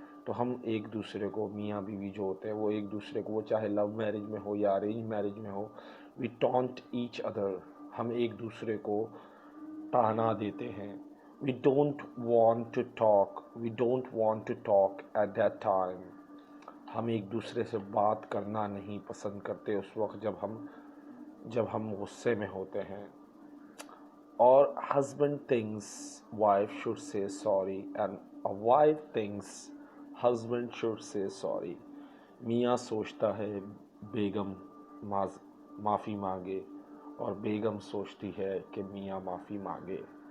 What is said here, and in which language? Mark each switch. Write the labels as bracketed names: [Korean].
[Urdu] تو ہم ایک دوسرے کو، میاں بیوی جو ہوتے ہیں وہ ایک دوسرے کو، وہ چاہے لو میرج میں ہو یا ارینج میرج میں ہو، [English] we taunt each other, [Urdu] ہم ایک دوسرے کو تانا دیتے ہیں. [English] We don't want to talk, we don't want to talk at that time. [Urdu] ہم ایک دوسرے سے بات کرنا نہیں پسند کرتے اس وقت جب ہم غصے میں ہوتے ہیں. [English] اور husband thinks wife should say sorry and a wife thinks husband should say sorry. [Urdu] میاں سوچتا ہے بیگم معافی مانگے اور بیگم سوچتی ہے کہ میاں معافی مانگے.